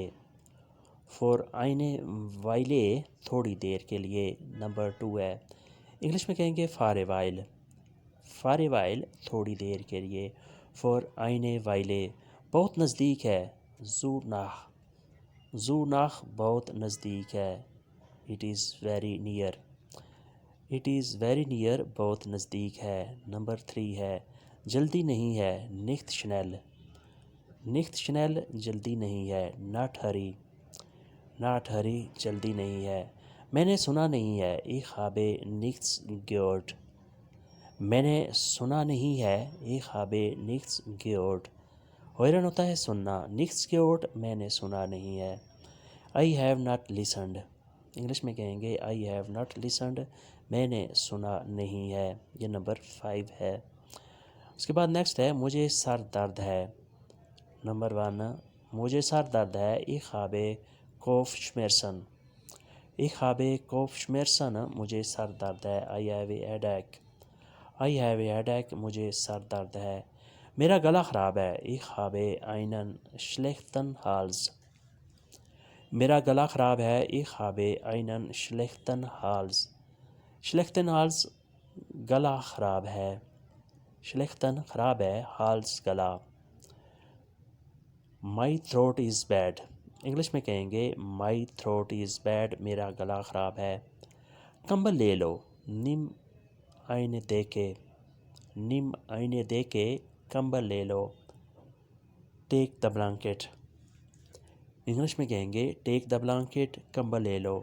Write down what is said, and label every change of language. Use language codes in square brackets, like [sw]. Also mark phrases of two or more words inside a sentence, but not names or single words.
[de] für eine Weile, [ur] تھوڑی دیر کے لیے۔ نمبر 2 ہے انگلش میں کہیں گے [en] for a while. for a while, [ur] تھوڑی دیر کے لیے، [de] für eine Weile. [ur] بہت نزدیک ہے، [de] so nah. so nah, [ur] بہت نزدیک ہے، [en] it is very near. it is very near, [ur] بہت نزدیک ہے۔ نمبر 3 ہے جلدی نہیں ہے، [de] nicht schnell. nicht schnell, [ur] جلدی نہیں ہے، [en] not hurry. not hurry, [ur] جلدی نہیں ہے۔ میں نے سنا نہیں ہے، [de] ich habe nichts gehört۔ [ur] میں نے سنا نہیں ہے، [de] ich habe nichts gehört۔ [ur] ہوئرن ہوتا ہے سننا، [de] nichts gehört، [ur] میں نے سنا نہیں ہے۔ [en] I have not listened، [ur] انگلش میں کہیں گے [en] I have not listened، [ur] میں نے سنا نہیں ہے۔ یہ نمبر 5 ہے۔ اس کے بعد نیکسٹ ہے مجھے سر درد ہے۔ نمبر 1 مجھے سر درد ہے، [de] ich habe Kopfschmerzen۔ ich habe Kopfschmerzen، [ur] مجھے سر درد ہے، [en] I have a headache۔ I have a headache، [ur] مجھے سر درد ہے۔ میرا گلا خراب ہے، [de] ich habe einen schlechten Hals۔ [ur] میرا گلا خراب ہے، [de] ich habe einen schlechten Hals۔ schlechten Hals، [ur] گلا خراب ہے۔ schlechten خراب ہے، Hals گلا۔ [en] My throat is bad، [ur] انگلش میں کہیں گے [en] my throat is bad، [ur] میرا گلا خراب ہے۔ کمبل لے لو، [de] nimm eine Decke. nimm eine Decke, [ur] کمبل لے لو، [en] take the blanket. [ur] انگلش میں کہیں گے [en] take the blanket, [ur] کمبل لے لو۔